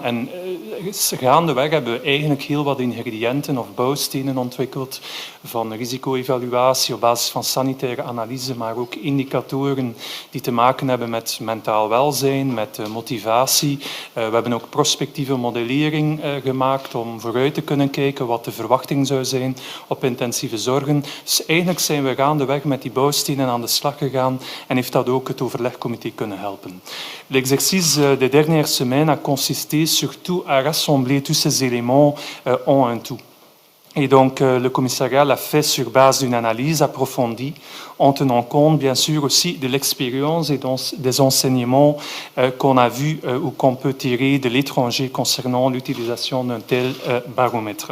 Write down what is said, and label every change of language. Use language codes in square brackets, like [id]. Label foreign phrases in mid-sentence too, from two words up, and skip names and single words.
[nl] En gaandeweg hebben we eigenlijk heel wat ingrediënten of bouwstenen ontwikkeld van risico-evaluatie op basis van sanitaire analyse, maar ook indicatoren die te maken hebben met mentaal welzijn, met motivatie. We hebben ook prospectieve modellering gemaakt om vooruit te kunnen kijken wat de verwachting zou zijn op intensieve zorgen. Dus eigenlijk zijn we gaandeweg met die bouwstenen aan de slag gegaan en heeft dat ook het overlegcomité kunnen helpen. [fr] L'exercice des dernières semaines a consisté surtout à rassembler tous ces éléments en un tout. Et donc, le commissariat l'a fait sur base d'une analyse approfondie, en tenant compte, bien sûr, aussi de l'expérience et des enseignements qu'on a vus ou qu'on peut tirer de l'étranger concernant l'utilisation d'un tel baromètre.